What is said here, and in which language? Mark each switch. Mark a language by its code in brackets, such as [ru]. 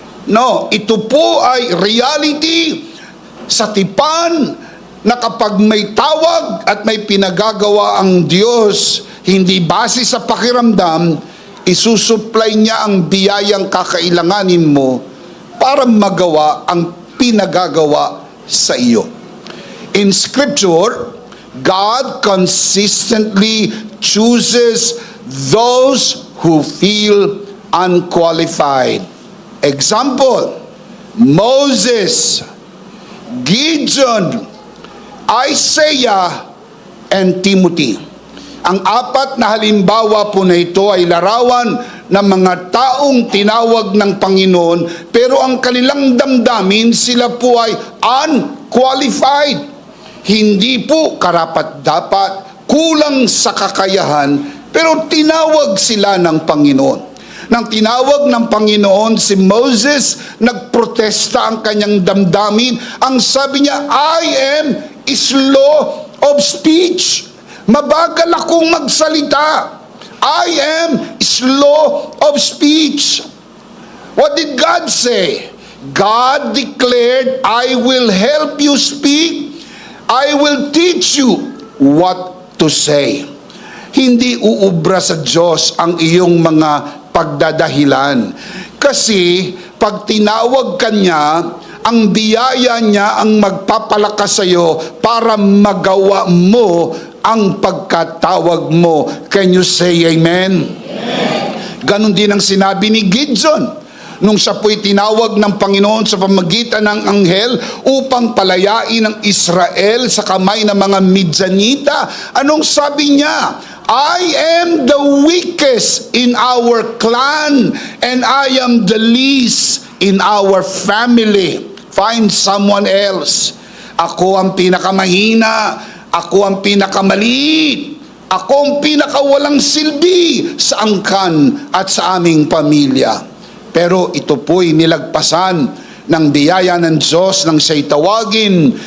[tl] No, ito po ay reality sa tipan na kapag may tawag at may pinagagawa ang Diyos, hindi base sa pakiramdam, isusupply niya ang biyayang kakailanganin mo para magawa ang pinagagawa sa iyo. [en] In Scripture, God consistently chooses those who feel unqualified. Example, Moses, Gideon, Isaiah, and Timothy. [tl] Ang apat na halimbawa po na ito ay larawan ng mga taong tinawag ng Panginoon, pero ang kanilang damdamin, sila po ay unqualified. Hindi po karapat-dapat, kulang sa kakayahan, pero tinawag sila ng Panginoon. Nang tinawag ng Panginoon si Moses, nagprotesta ang kanyang damdamin. Ang sabi niya, [en] I am slow of speech. [tl] Mabagal akong magsalita. [en] I am slow of speech. What did God say? God declared, I will help you speak. I will teach you what to say. [tl] Hindi uubra sa Diyos ang iyong mga pagdadahilan. Kasi pag tinawag ka niya, ang biyaya niya ang magpapalakas sa iyo para magawa mo ang pagkatawag mo. [en] Can you say amen? [tl] Ganon din ang sinabi ni Gideon nung siya po'y tinawag ng Panginoon sa pamagitan ng anghel upang palayain ang Israel sa kamay ng mga Midyanita. Anong sabi niya? [en] I am the weakest in our clan and I am the least in our family. Find someone else. [tl] Ako ang pinakamahina, ako ang pinakamaliit, ako ang pinakawalang silbi sa angkan at sa aming pamilya. Pero ito po'y nilagpasan ng biyaya ng Diyos nang siya'y tawagin.